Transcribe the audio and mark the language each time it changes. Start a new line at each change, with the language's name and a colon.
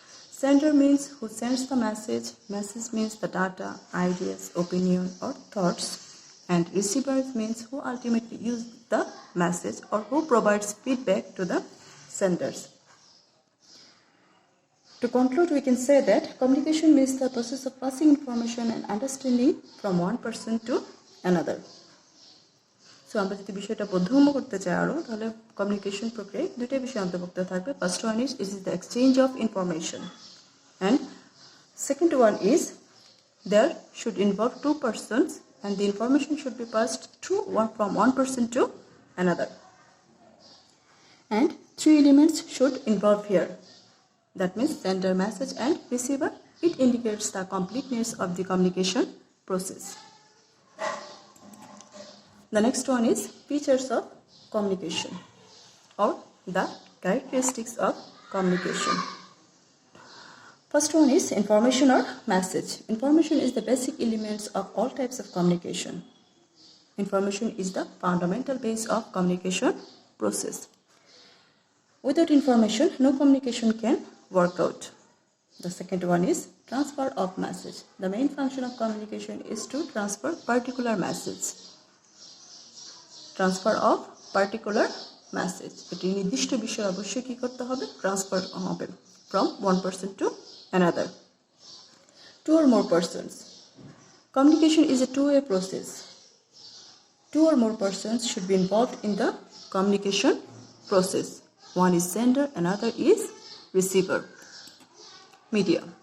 English: Sender means who sends the message, message means the data, ideas, opinion or thoughts, and receiver means who ultimately use the message or who provides feedback to the senders. To conclude, we can say that communication means the process of passing information and understanding from one person to another.
Bangla: So আমরা যদি বিষয়টা বোধগম্য করতে চাই আরও, তাহলে communication প্রক্রিয়ায় দুইটা বিষয় অন্তর্ভুক্ত থাকবে।
English: First one is the exchange of information, and second one is there should involve two persons and the information should be passed from one person to another. And three elements should involve here. That means sender, message and receiver. It indicates the completeness of the communication process. The next one is features of communication or the characteristics of communication. First one is information or message. Information is the basic elements of all types of communication. Information is the fundamental base of communication process. Without information, no communication can work out. The second one is transfer of message. The main function of communication is to transfer particular message. Transfer of particular message.
Bangla: এটি নির্দিষ্ট বিষয় অবশ্যই কি করতে হবে?
English: Transfer হবে from one person to another. Two or more persons. Communication is a two-way process. Two or more persons should be involved in the communication process. One is sender, another is receiver. Media.